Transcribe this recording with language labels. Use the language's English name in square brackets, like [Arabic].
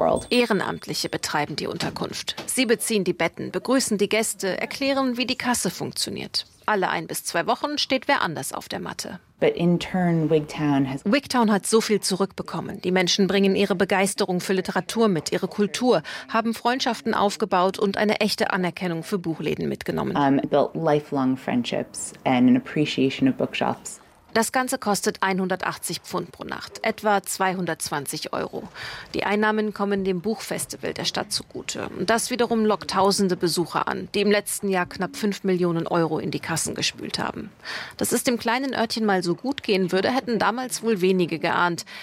[German] Ehrenamtliche betreiben die Unterkunft. Sie beziehen die Betten, begrüßen die Gäste, erklären, wie die Kasse funktioniert. Alle 1 bis 2 Wochen steht wer anders auf der Matte. [English] But in turn, Wigtown [German] hat so viel zurückbekommen. Die Menschen bringen ihre Begeisterung für Literatur mit, ihre Kultur, haben Freundschaften aufgebaut und eine echte Anerkennung für Buchläden mitgenommen. [English] Built lifelong friendships and an appreciation of bookshops. [German] Das Ganze kostet 180 Pfund pro Nacht, etwa 220 Euro. Die Einnahmen kommen dem Buchfestival der Stadt zugute. Und das wiederum lockt tausende Besucher an, die im letzten Jahr knapp 5 Millionen Euro in die Kassen gespült haben. Dass es dem kleinen Örtchen mal so gut gehen würde, hätten damals wohl wenige geahnt.